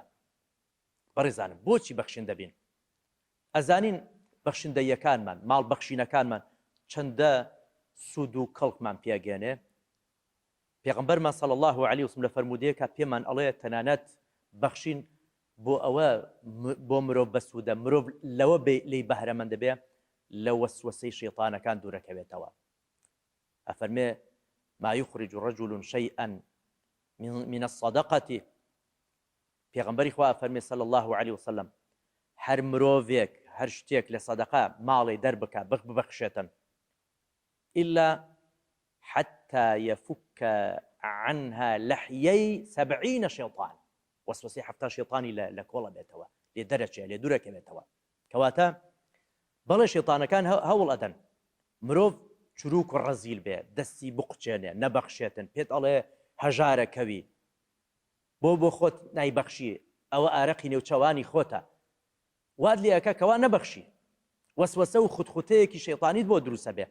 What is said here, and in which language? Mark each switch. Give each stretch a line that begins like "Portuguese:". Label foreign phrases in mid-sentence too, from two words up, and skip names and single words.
Central Kurdish: بەڕێزانم بۆچی بەخشندە بین؟ ئەزانین بەخشندەیەکانمان، ماڵ بەخشینەکانمان چەندە سوود و کەڵکمان پێگەێنێ. پێغەمبەرمان
Arabic: صلی الله عليه وسلم
Central Kurdish: لە فەرمودەیەکە پێمان ئەڵێ تەنانەت بەخشین بۆ ئەوە بۆ مرۆڤ بەسوودە، مرۆڤ لەوە لی بەهرەمەند دەبێ لە وەسوەسەی شەیطانەکان دوورەکەوێتەوە.
Arabic: ئەفەرمێ ما يخرج رجل شيئا من الصدقة،
Central Kurdish: پێغەمبەری خوا ئەفەرمێ
Arabic: صلی الله عليه وسلم
Central Kurdish: هەر مرۆڤێک هەر شتێک لە سەدەقە ماڵی دەربکە ببەخشێتن
Arabic: إلا حتى يفك عنها لحيي 70 شيطان،
Central Kurdish: وسوسەی 70 شێطانی لە کۆڵە بێتەوە، لێ دەرەچێ لێ دوورەکە بێتەوە. کەواتە بەڵێ شێطانەکان هەوڵ ئەدەن مرۆڤ چروک و ڕەزیل بێ، دەستی بقوچێنێ، نەبەخشێتن، پێت ئەڵێ هەژارەکەوی، بۆ خۆت نایبەخشی، ئەوە ئارەقی نێوچەوانی خۆتە، واد لێەکە کەوا نەبەخشی، وەسوەسە و خوتخوتەیەکی شەیطانیت بۆ دروستە بێ.